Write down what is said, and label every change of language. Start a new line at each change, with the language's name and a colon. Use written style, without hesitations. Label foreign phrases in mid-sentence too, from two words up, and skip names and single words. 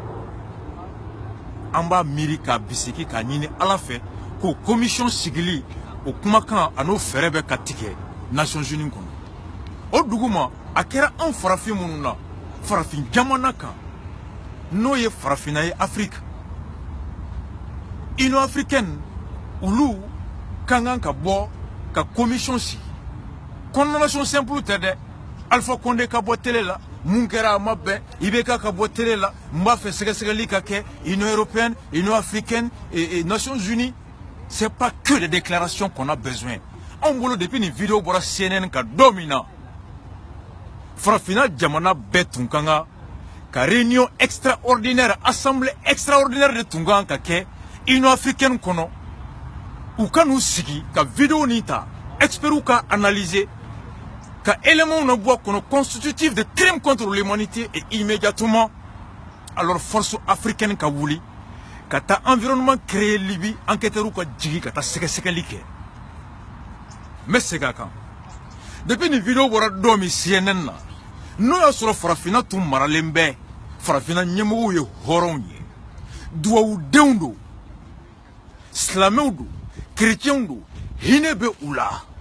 Bambara: an b'a miiri k'a bisiki k'a ɲini Ala fɛ k'o commission sigili o kumakan a n'o fɛɛrɛ bɛ ka tigɛ Nations Unies kɔnɔ o dugu ma a kɛra anw farafin minnu na farafin jamana kan n'o ye farafinna ye Afrique Union africaine olu kan kan ka bɔ ka commission sigi
French: condamnation simple
Bambara: tɛ dɛ Alpha Condé ka bɔ télé la mun kɛra a ma bɛn IBK ka bɔ télé la n b'a fɛ sɛgɛsɛgɛli ka kɛ Union européenne Union africaine et Nations Unies c'est
French: pas que des déclarations qu'on a besoin
Bambara: anw bolo depuis nin vidéo bɔra CNN ka don min na farafina jamana bɛɛ tun kan ka
French: réunion extraordinaire assemblée
Bambara: extraordinaire de tun kan ka kɛ Union africaine kɔnɔ u ka n'u sigi ka vidéo nin ta experts ka analyser ka éléments na bɔ kɔnɔ
French: constitutifs de crimes contre l'humanité et immédiatement alors force africaine
Bambara: ka wuli ka taa
French: environnement créé
Bambara: Libye enquêteurs ka jigi ka taa sɛgɛsɛgɛli kɛ n bɛ segin a kan depuis nin vidéo bɔra don min CNN na n'o y'a sɔrɔ farafinna tun maralen bɛ farafinna ɲɛmɔgɔw ye hɔrɔnw ye duwawudenw don silamɛw don chrétiens don hinɛ bɛ u la